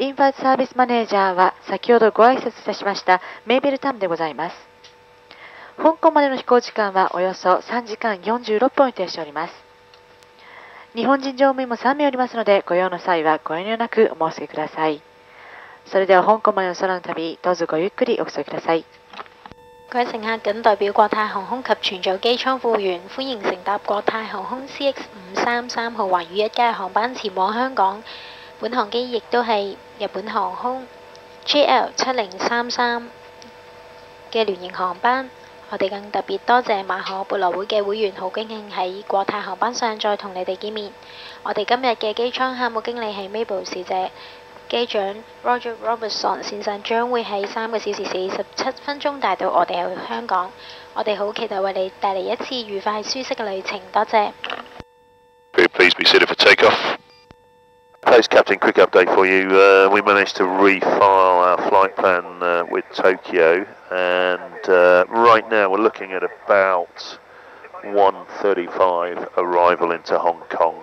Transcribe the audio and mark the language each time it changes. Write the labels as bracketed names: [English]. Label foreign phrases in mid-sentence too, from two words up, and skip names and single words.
[Japanese] インファーツサービスマネージャーは先ほどご挨拶いたしましたメイベルタムでございます。香港までの飛行時間はおよそ3時間46分を予定しております。日本人乗務員も3名おりますので、ご用の際はご遠慮なくお申し付けください。それでは香港までの空の旅、どうぞごゆっくりお過ごしください。 [Cantonese] 各位乘客，謹代表國泰航空及全組機艙服務員，歡迎乘搭國泰航空 CX533號環宇一家嘅航班前往香港。本航機亦都係日本航空 JL7033嘅聯營航班。我哋更特別多謝馬可貝羅會嘅會員，好高興喺國泰航班上再同你哋見面。我哋今日嘅機艙客務經理係 Mabel 小姐。機長 Roger Robertson 先生將會喺3個小時47分鐘帶到我哋去香港，我哋好期待為你帶嚟一次愉快舒適嘅旅程，多謝。 [English] Please be seated for takeoff. Post Captain, quick update for you. We managed to refile our flight plan with Tokyo, and right now we're looking at about 1:35 arrival into Hong Kong.